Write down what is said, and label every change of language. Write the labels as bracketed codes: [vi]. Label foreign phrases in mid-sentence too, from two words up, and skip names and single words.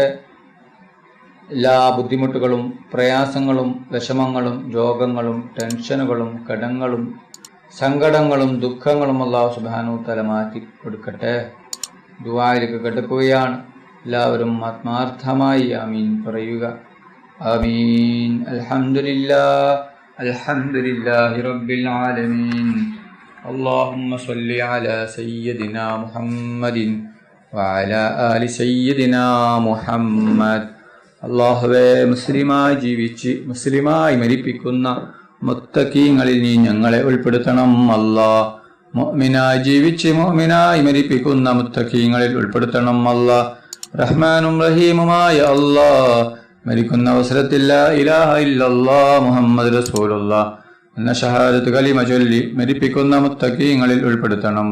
[ml] എല്ലാ ബുദ്ധിമുട്ടുകളും പ്രയാസങ്ങളും വിഷമങ്ങളും രോഗങ്ങളും ടെൻഷനുകളും കടങ്ങളും സങ്കടങ്ങളും ദുഃഖങ്ങളും [ar] الله سبحانه تعالى [ml] മാറ്റി കൊടുക്കട്ടെ. ദുആയിലേക്ക് കടക്കുകയാണ്. എല്ലാവരും ആത്മാർത്ഥമായി ആമീൻ പറയുക. [ar] آمين. الحمد لله رب العالمين. اللهم صل على سيدنا محمد وعلى آل سيدنا محمد. [ml] അല്ലാഹുവേ, മുസ്ലിമായി ജീവിച്ച് മുസ്ലിമായി മരിപ്പിക്കുന്ന മുത്തഖീങ്ങളിൽ നീ ഞങ്ങളെ ഉൾപ്പെടുത്തണം. അല്ലാഹ്, മുഅ്മിനായി ജീവിച്ച് മുഅ്മിനായി മരിപ്പിക്കുന്ന മുത്തഖീങ്ങളിൽ ഉൾപ്പെടുത്തണം. അല്ലാഹ്, റഹ്മാനും റഹീമുമായ അല്ലാഹ്, മരിക്കുന്ന അവസരത്തിൽ [ar] لا إله إلا الله محمد رسول الله [ml] എന്ന ഷഹാദത്ത് കലിമ ചൊല്ലി മരിപ്പിക്കുന്ന മുത്തഖീങ്ങളിൽ ഉൾപ്പെടുത്തണം.